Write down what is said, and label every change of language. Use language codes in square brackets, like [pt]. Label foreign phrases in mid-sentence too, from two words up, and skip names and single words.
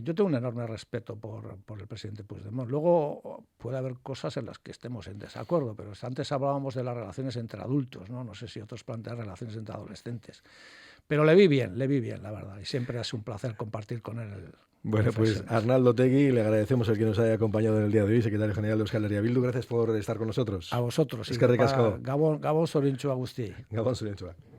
[es] Yo tengo un enorme respeto por el presidente Puigdemont. Luego puede haber cosas en las que estemos en desacuerdo, pero antes hablábamos de las relaciones entre adultos, ¿no? No sé si otros plantean relaciones entre adolescentes. Pero le vi bien, la verdad, y siempre es un placer compartir con él. Bueno, pues Arnaldo Otegi, le agradecemos el que nos haya acompañado en el día de hoy, secretario general de Euskal Herria Bildu. Gracias por estar con nosotros. A vosotros. [eu] Eskerrik asko. Gabon zorintxu guztiei. Gabon zorintxu.